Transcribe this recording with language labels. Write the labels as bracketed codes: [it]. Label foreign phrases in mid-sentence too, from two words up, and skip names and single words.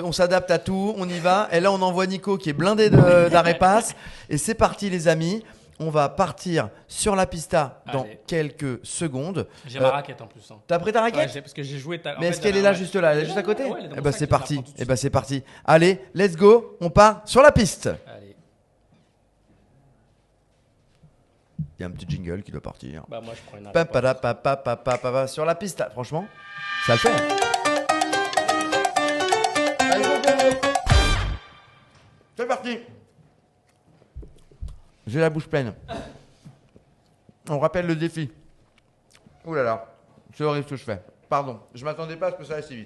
[fr] on s'adapte à tout, on y va. Et là, on envoie Nico qui est blindé d'arépas. Et c'est parti, les amis. On va partir sur la pista dans Allez. quelques secondes. J'ai ma raquette en plus. Hein. T'as pris ta raquette? Ouais, parce que j'ai joué. Mais est-ce qu'elle est là, juste là? Elle est juste à côté? Ouais, elle est dans Eh mon ben, sac, c'est je la parti. prends tout de Eh suite. ben, c'est parti. Allez, [en] let's go. [fr] On part sur la piste. Allez. Il y a un petit jingle qui doit partir. Bah, moi, je prends une Pa, raquette. pa, da, pa, pa, pa, pa, pa, pa. Sur la piste, là, franchement, ça le fait. Allez, [en] go, go, go. [fr] C'est parti. J'ai la bouche pleine. On rappelle le défi. Ouh là là, c'est horrible ce que je fais. Pardon, je m'attendais pas à ce que ça aille si vite.